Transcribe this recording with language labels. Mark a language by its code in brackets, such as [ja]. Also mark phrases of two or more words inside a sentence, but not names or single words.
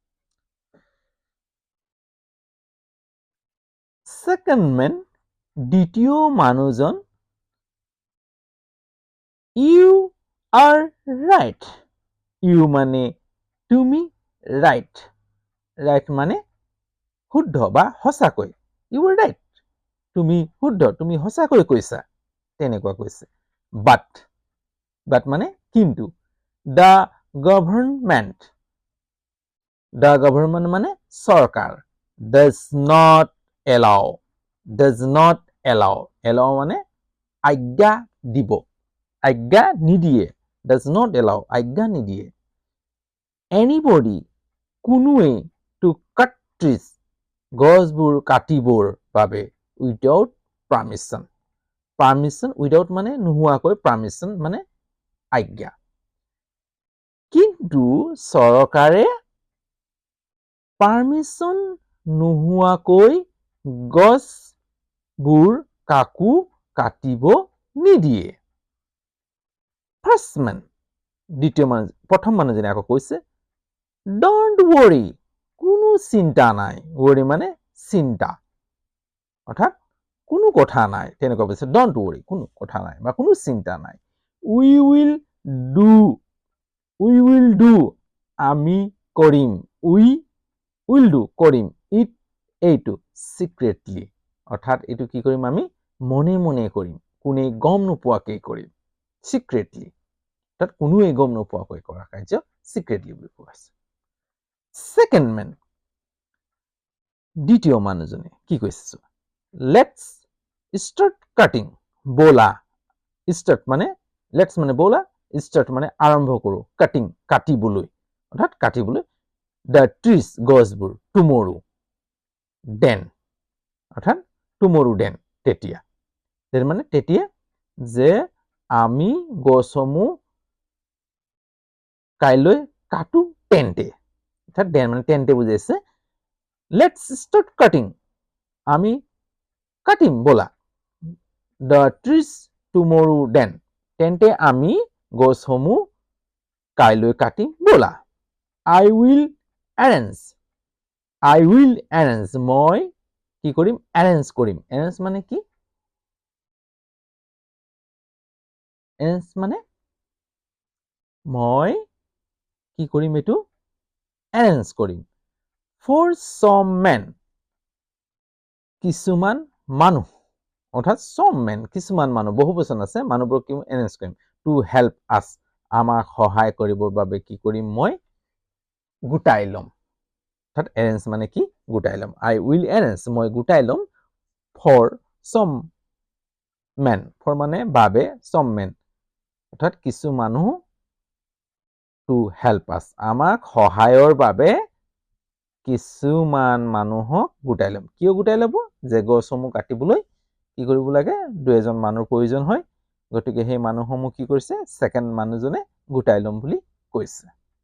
[en] second man [as] দ্বিতীয় মানুহজন [en] you are right you [as] মানে তুমি right মানে শুদ্ধ বা সঁচাকৈ [en] you are right [as] তুমি শুদ্ধ তুমি সঁচাকৈ কৈছা তেনেকুৱা কৈছে but মানে কিন্তু [en] the government [as] মানে চৰকাৰ [en] does not allow [as] মানে আজ্ঞা দিব আজ্ঞা নিদিয়ে [en] does not allow [as] আজ্ঞা নিদিয়ে anybody কোনোৱে [en] to cut trees [as] গছবোৰ কাটিবৰ বাবে [en] without permission without [as] মানে নোহোৱাকৈ permission মানে আজ্ঞা কিন্তু চৰকাৰে পাৰ্মিশন নোহোৱাকৈ গছবোৰ কাকো কাটিব নিদিয়ে [en] first man [as] দ্বিতীয় মান প্ৰথম মানুহজনে আকৌ কৈছে [en] don't worry [as] কোনো চিন্তা নাই worry মানে চিন্তা অৰ্থাৎ কোনো কথা নাই তেনেকুৱা কৈছে [en] don't worry [as] কোনো কথা নাই বা কোনো চিন্তা নাই [en] we will [as] do আমি কৰিম [en] we will do [as] কৰিম it এইটো secretly অৰ্থাৎ এইটো কি কৰিম আমি মনে মনে কৰিম কোনে গম নোপোৱাকৈ কৰিম secretly অৰ্থাৎ কোনোৱে গম নোপোৱাকৈ কৰা কাৰ্য secretly বুলি কোৱা হৈছে [en] second man [as] দ্বিতীয় মানুহজনে কি কৈছে [en] let's start cutting [as] বলা start মানে let's মানে বলা start মানে আৰম্ভ কৰো cutting কাটিবলৈ অৰ্থাৎ কাটিবলৈ [en] the trees [as] গছবোৰ [en] tomorrow then [as] অৰ্থাৎ [en] tomorrow then [as] তেতিয়া মানে তেতিয়া যে আমি গছসমূহ কাইলৈ কাটো তেন্তে অৰ্থাৎ then মানে তেন্তে বুজাইছে [en] let's start cutting [as] আমি কাটিম বলা [en] the trees tomorrow then [as] তেন্তে আমি গছসমূহ কাইলৈ কাটিম বলা [en] I will arrange I will arrange, [as] মই কি কৰিম? arrange কৰিম। arrange মানে কি? arrange মানে মই কি কৰিম এইটো? [en] arrange কৰিম। for some men, [as] কিছুমান মানুহ, অৰ্থাৎ [en] some men, [as] কিছুমান মানুহ, বহু বচন আছে, মানুহবোৰক কি arrange কৰিম। [en] to help us, [as] আমাক সহায় কৰিবৰ বাবে কি কৰিম? মই গোটাই ল'ম। অৰ্থাৎ arrange মানে কি? গোটাই ল'ম। [en] I will arrange, [as] মই গোটাই ল'ম [en] for some men, [as] for মানে বাবে, [en] some men, [as] অৰ্থাৎ কিছু মানুহ [en] to help us, [as] আমাক সহায়ৰ বাবে কিছুমান মানুহক গোটাই ল'ম। কিয় গোটাই ল'ব? যে গছসমূহ কাটিবলৈ কি কৰিব লাগে? 2 মানুহৰ প্ৰয়োজন হয়। গতিকে সেই মানুহসমূহ কি কৰিছে? ছেকেণ্ড মানুহজনে গোটাই ল'ম বুলি কৈছে।